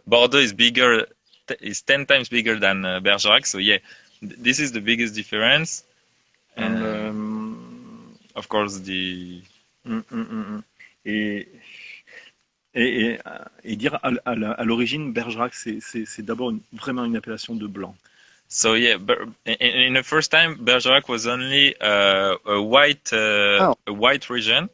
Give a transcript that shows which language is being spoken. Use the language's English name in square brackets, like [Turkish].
[English] Bordeaux is bigger, is 10 times bigger than Bergerac. So yeah, this is the biggest difference. Of course, the [French] et dire à l'origine, Bergerac, c'est d'abord vraiment une appellation de blanc. [English] So yeah, in the first time, Bergerac was only a white region.